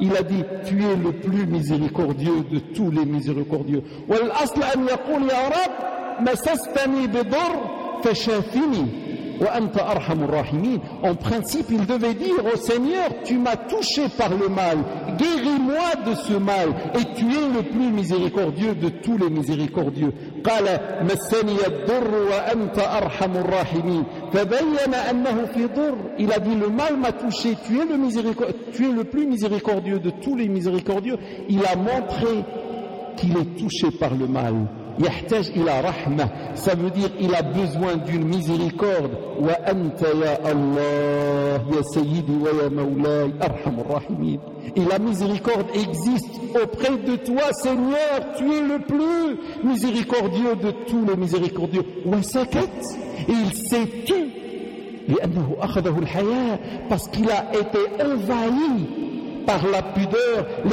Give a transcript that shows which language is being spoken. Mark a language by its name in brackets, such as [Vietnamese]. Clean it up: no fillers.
[French] Il a dit « tu es le plus miséricordieux de tous les miséricordieux ». En principe, il devait dire, au Seigneur, tu m'as touché par le mal, guéris-moi de ce mal, et tu es le plus miséricordieux de tous les miséricordieux. [Arabic] قال مسني الضر وأنت أرحم الراحمين. فبين أنه في ضر. [French] Il a dit, le mal m'a touché, tu es le plus miséricordieux de tous les miséricordieux. Il a montré qu'il est touché par le mal. [Arabic] يحتاج إلى رحمة. [French] Ça veut dire, il a besoin d'une miséricorde. [Arabic] وأنت يا الله يا سيدي ويا مولاي أرحم الراحمين. [French] Et la miséricorde existe auprès de toi, Seigneur. Tu es le plus miséricordieux de tous les miséricordieux. [Arabic] وسكت. [French] Et il s'est tu. [Arabic] لأنه أخذه الحياة. [French] Parce qu'il a été envahi par la pudeur.